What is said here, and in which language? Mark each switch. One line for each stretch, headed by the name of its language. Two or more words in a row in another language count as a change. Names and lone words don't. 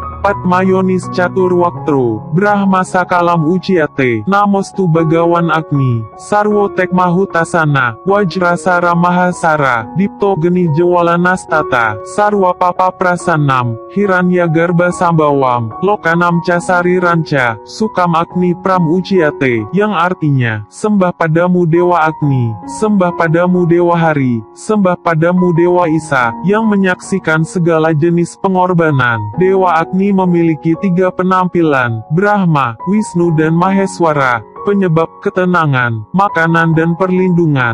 Sanskrit: Patmayonis Catur Waktro, Brahma Sakalam Uciate, Namostu Bagawan Agni, Sarwo Tekmahutasana, Wajrasara Mahasara, Dipto Genih Jawala Nastata, Sarwa Papa Prasanam, Hiranya Garba Sambawam, Lokanam Casari Ranca, Sukam Agni Pram Uciate,
Indonesian: yang artinya, sembah padamu Dewa Agni, sembah padamu Dewa Hari, sembah padamu Dewa Isa, yang menyaksikan segala jenis pengorbanan. Dewa Agni memiliki 3 penampilan, Brahma, Wisnu dan Maheswara, penyebab ketenangan, makanan dan perlindungan.